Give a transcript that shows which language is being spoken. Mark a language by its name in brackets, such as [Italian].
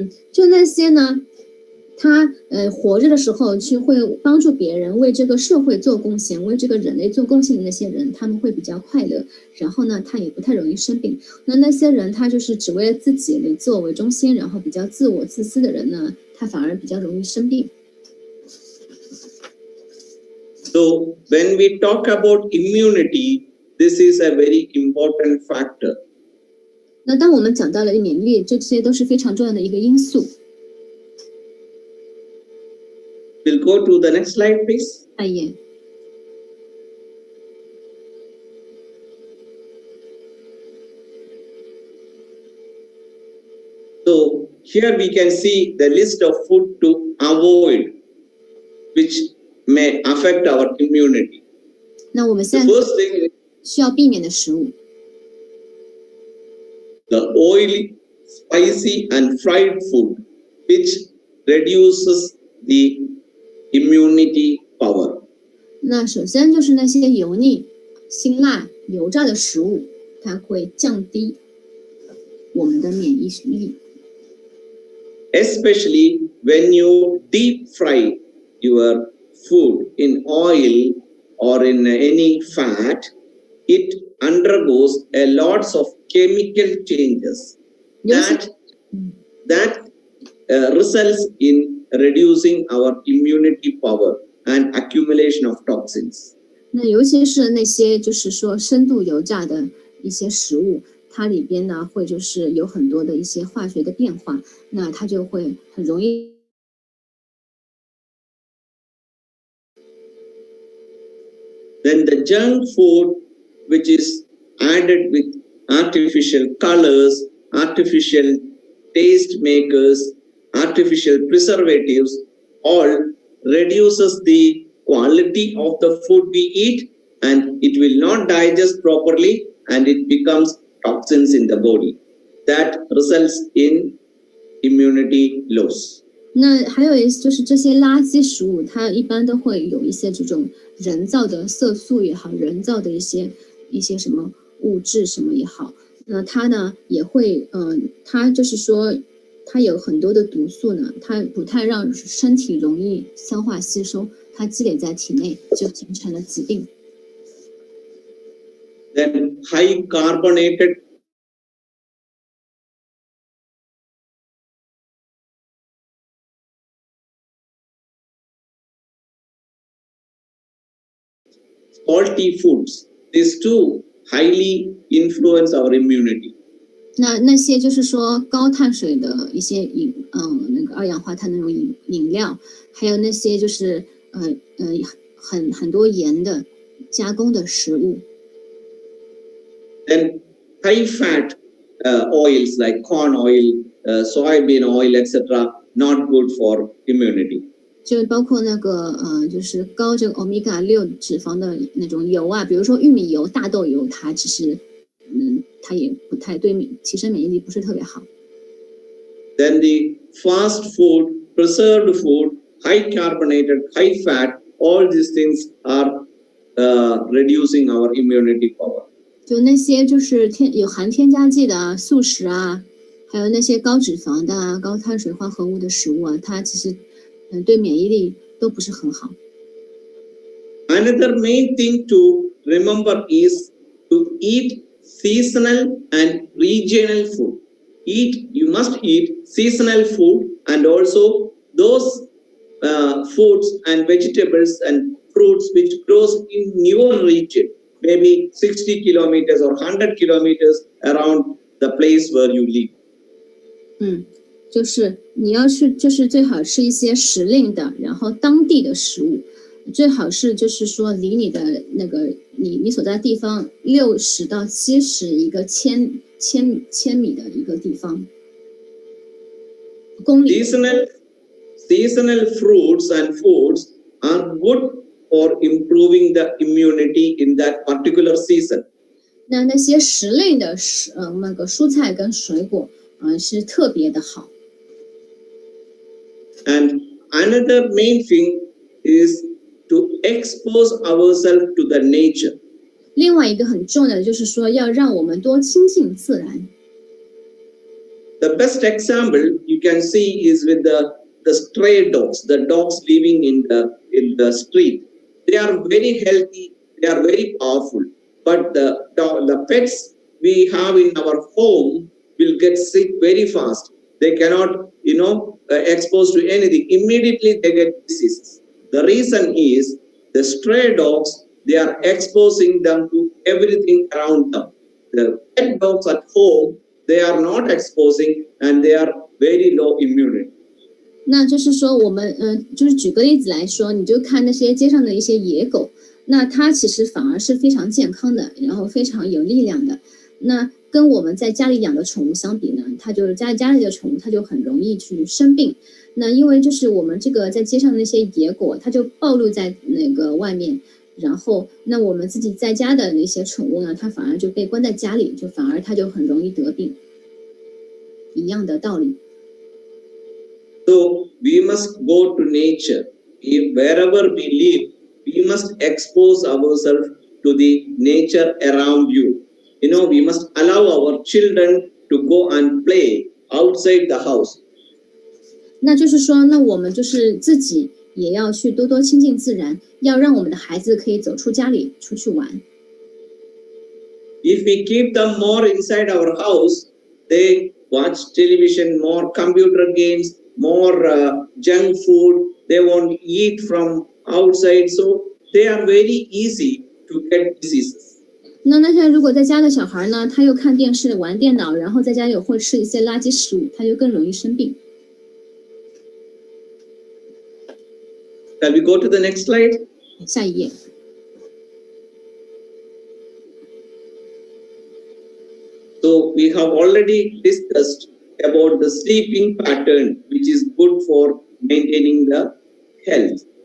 [Chinese] 就那些呢，他活着的时候去会帮助别人，为这个社会做贡献，为这个人类做贡献的那些人，他们会比较快乐。然后呢，他也不太容易生病。那些人他就是只为了自己为自我为中心，然后比较自我自私的人呢，他反而比较容易生病。 [English] So when we talk about immunity, this is a very important factor. [Chinese] 那当我们讲到了免疫力，这些都是非常重要的一个因素。 [English] We'll go to the next slide, please. So here we can see the list of food to avoid, which may affect our immunity. [Chinese] 那我们现在 [English] The first thing is [Chinese] 需要避免的食物。 [English] the oily, spicy, and fried food, which reduces the immunity power. [Chinese] 那首先就是那些油腻、辛辣、油炸的食物，它会降低我们的免疫力。 [English] Especially when you deep fry your food in oil or in any fat, it undergoes a lots of chemical changes that results in reducing our immunity power and accumulation of toxins. [Chinese] 那尤其是那些就是说深度油炸的一些食物，它里边呢会就是有很多的一些化学的变化，那它就会很容易。 [English] Then the junk food, which is added with artificial colors, artificial taste makers, artificial preservatives, all reduces the quality of the food we eat, and it will not digest properly, and it becomes toxins in the body. That results in immunity loss. [Chinese] 那还有就是这些垃圾食物，它一般都会有一些这种人造的色素也好，人造的一些什么物质什么也好，那它呢也会，它就是说它有很多的毒素呢，它不太让身体容易消化吸收，它积累在体内就形成了疾病。 [English] Then high carbonated salty foods, these two highly influence our immunity. [Chinese] 那些就是说高碳水的一些那个二氧化碳那种饮料，还有那些就是很多盐的加工的食物。 [English] Then high fat oils like corn oil, soybean oil, etc., not good for immunity. [Chinese] 就包括那个就是高这个 omega 6脂肪的那种油啊，比如说玉米油、大豆油，它其实它也不太对提升免疫力不是特别好。 [English] Then the fast food, preserved food, high carbonated, high fat, all these things are reducing our immunity power. [Chinese] 就那些就是有含添加剂的啊、素食啊，还有那些高脂肪的啊、高碳水化合物的食物啊，它其实对免疫力都不是很好。 [English] Another main thing to remember is to eat seasonal and regional food. You must eat seasonal food, and also those foods and vegetables and fruits which grows in your region, maybe 60 kilometers or 100 kilometers around the place where you live. [Chinese] 就是你要去，就是最好吃一些时令的，然后当地的食物，最好是就是说离你的那个你所在地方60到70一个千米的一个地方，公里。 [English] Seasonal fruits and foods are good for improving the immunity in that particular season. [Chinese] 那些时令的那个蔬菜跟水果，是特别的好。 [English] And another main thing is to expose ourselves to the nature. [Chinese] 另外一个很重要的就是说，要让我们多亲近自然。 [English] The best example you can see is with the stray dogs, the dogs living in the street. They are very healthy, they are very powerful, but the pets we have in our home will get sick very fast. They cannot, exposed to anything. Immediately they get diseases. The reason is the stray dogs, they are exposing them to everything around them. The pet dogs at home, they are not exposing, and they are very low immunity. [Chinese] 那就是说我们就是举个例子来说，你就看那些街上的一些野狗，那它其实反而是非常健康的，然后非常有力量的。那跟我们在家里养的宠物相比呢，它就是家里的宠物，它就很容易去生病。那因为就是我们这个在街上的那些野狗，它就暴露在那个外面，然后那我们自己在家的那些宠物呢，它反而就被关在家里，就反而它就很容易得病。一样的道理。 [English] So we must go to nature. Wherever we live, we must expose ourselves to the nature around you. We must allow our children to go and play outside the house. [Chinese] 那就是说，那我们就是自己也要去多多亲近自然，要让我们的孩子可以走出家里出去玩。 [English] If we keep them more inside our house, they watch television, more computer games, more junk food. They won't eat from outside, so they are very easy to get diseases. [Chinese] 那现在如果在家的小孩呢，他又看电视、玩电脑，然后在家又会吃一些垃圾食物，他就更容易生病。 [English] Shall we go to the next slide? [Chinese] 下一页。 [English] So we have already discussed about the sleeping pattern, which is good for maintaining the health.